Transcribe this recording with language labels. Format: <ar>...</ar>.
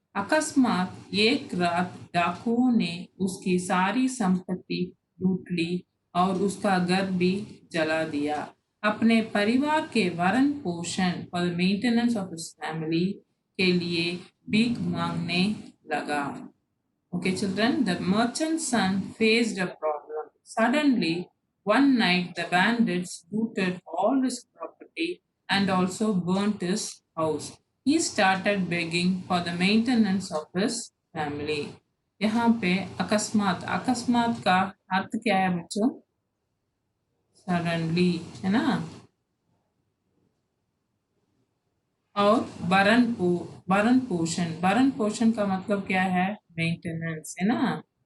<hi>अकस्मात एक रात डाकुओं ने उसकी सारी संपत्ति लूट ली और उसका घर भी जला दिया। अपने परिवार के भरण पोषण और</hi> <en>maintenance of his family</en> <hi>के लिए भीख मांगने लगा।</hi> <en>Okay, children, the merchant's son faced a problem. Suddenly, one night, the bandits looted all his property and also burnt his house. He started begging for the maintenance of his family.</en> <hi>यहाँ पे अकस्मात अकस्मात का अर्थ क्या है बच्चों? Suddenly है ना। और भरण पोषण का मतलब क्या है? मेंटेनेंस है ना।</hi>